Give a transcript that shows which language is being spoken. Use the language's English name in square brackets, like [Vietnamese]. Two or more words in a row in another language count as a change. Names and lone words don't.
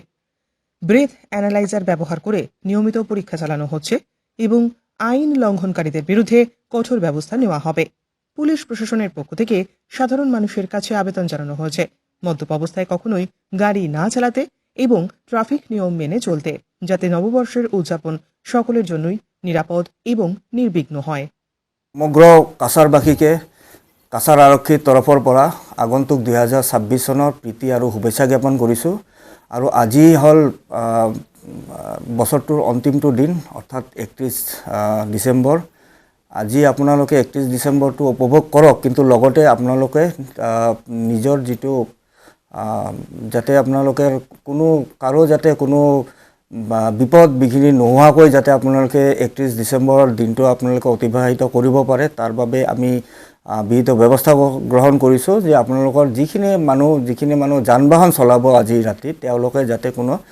[Bangla] ব্রেথ অ্যানালাইজার ব্যবহার করে নিয়মিত পরীক্ষা চালানো হচ্ছে এবং আইন লঙ্ঘনকারীদের বিরুদ্ধে কঠোর ব্যবস্থা নেওয়া হবে। পুলিশ প্রশাসনের পক্ষ থেকে সাধারণ মানুষের কাছে আবেদন জানানো হয়েছে মদ্যপ অবস্থায় কখনোই গাড়ি না চালাতে এবং ট্রাফিক নিয়ম মেনে চলতে, যাতে নববর্ষের উদযাপন সকলের জন্যই নিরাপদ এবং নির্বিঘ্ন হয়। [Assamese] সমগ্ৰ কাছাৰবাসীকে কাছাৰ আৰক্ষীৰ তৰফৰ পৰা আগন্তুক 2026 চনৰ প্ৰীতি আৰু শুভেচ্ছা জ্ঞাপন কৰিছোঁ। আৰু আজি হ'ল বছৰটোৰ অন্তিমটো দিন, অৰ্থাৎ 31 ডিচেম্বৰ। আজি আপোনালোকে 31 ডিচেম্বৰটো উপভোগ কৰক, কিন্তু লগতে আপোনালোকে নিজৰ যিটো যাতে আপোনালোকে কাৰো যাতে কোনো বিপদ বিঘিনি নোহোৱাকৈ যাতে আপোনালোকে 31 ডিচেম্বৰৰ দিনটো আপোনালোকে অতিবাহিত কৰিব পাৰে, তাৰ বাবে আমি বিহিত ব্যৱস্থা গ্ৰহণ কৰিছোঁ যে আপোনালোকৰ যিখিনি মানুহ যান বাহন চলাব আজি ৰাতি, তেওঁলোকে যাতে কোনো